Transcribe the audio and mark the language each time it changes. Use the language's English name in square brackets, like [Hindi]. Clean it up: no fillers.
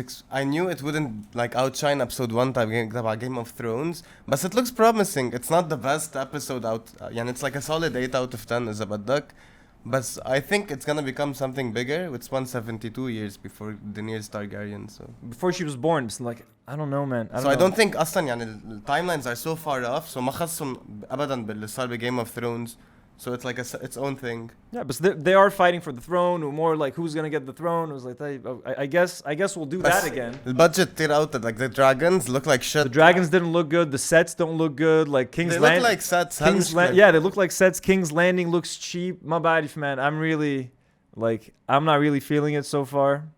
[English] I knew it wouldn't like outshine episode 1 about Game of Thrones, but it looks promising. It's not the best episode out. Yeah, it's like a solid 8 out of 10 [Arabic] إذا بدك. [English] But I think it's gonna become something bigger. It's 172 years before Daenerys Targaryen, so before she was born. It's like I don't know, man. I don't think [Arabic] أصلاً يعني [English] timelines are so far off. So [Arabic] ما خصهم أبداً باللي صار بGame of Thrones. [English] So it's like its own thing. Yeah, but they are fighting for the throne, or more like who's gonna get the throne. It was like I guess we'll do that again. The budget tear out that like the dragons look like shit. The dragons didn't look good. The sets don't look good. Like King's Landing. They look like sets. Yeah, they look like sets. King's Landing looks cheap. My body, man. I'm not really feeling it so far.